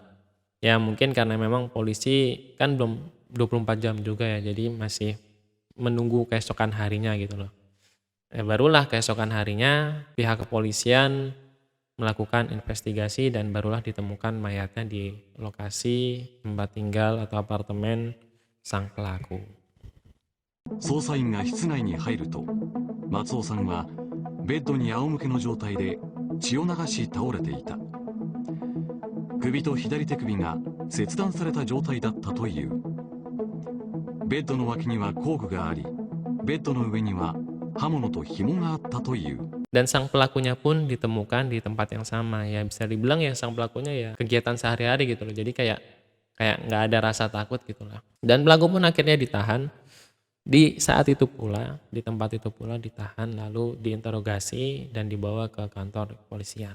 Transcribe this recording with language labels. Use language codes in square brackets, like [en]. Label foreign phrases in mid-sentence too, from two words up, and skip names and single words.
[id] Ya mungkin karena memang polisi kan belum 24 jam juga ya, jadi masih menunggu keesokan harinya gitu loh. Barulah keesokan harinya pihak kepolisian melakukan investigasi dan barulah ditemukan mayatnya di lokasi tempat tinggal atau apartemen sang pelaku. [ja] 捜査員が室内に入ると、松尾さんはベッドに仰向けの状態で血を流し倒れていた。首と左手首が切断された状態だったという。ベッドの脇には工具があり、ベッドの上には刃物と紐があったという。 [id] Dan sang pelakunya pun ditemukan di tempat yang sama. Ya bisa dibilang ya sang pelakunya ya kegiatan sehari-hari gitu loh. Jadi kayak nggak ada rasa takut gitu lah. Dan pelaku pun akhirnya ditahan. Di saat itu pula, di tempat itu pula ditahan lalu diinterogasi dan dibawa ke kantor kepolisian.